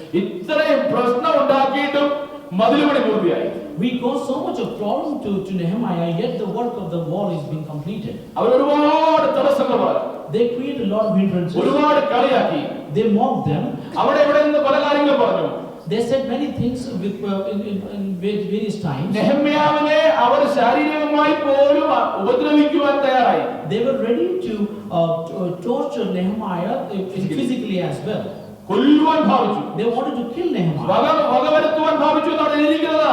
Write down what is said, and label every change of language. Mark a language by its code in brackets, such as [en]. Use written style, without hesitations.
[ml] ഇത്രയും പ്രശ്നം ഉണ്ടാക്കിയിട്ടും മതിൽ പണി പൂർത്തിയായി. [en] We caused so much of problem to Nehemiah, yet the work of the wall is being completed. [ml] അവർ ഒരുപാട് തടസ്സങ്ങൾ പറഞ്ഞു. [en] They created a lot of hindrances. [ml] ഒരുപാട് കളിയാക്കി. [en] They mocked them. [ml] അവിടെ ഇവിടെ നിന്ന് പല കാര്യങ്ങൾ പറഞ്ഞു. [en] They said many things in various times. [ml] നെഹമ്യാവിനെ അവർ ശാരീരികമായി പോലും ഉപദ്രവിക്കുവാൻ തയ്യാറായി. [en] They were ready to torture Nehemiah physically as well. [ml] കൊല്ലുവാൻ ഭാവിച്ചു. [en] They wanted to kill Nehemiah. [ml] വകവരുത്തുവാൻ ഭാവിച്ചു എന്നാണ് എഴുതിയിരിക്കുന്നത്.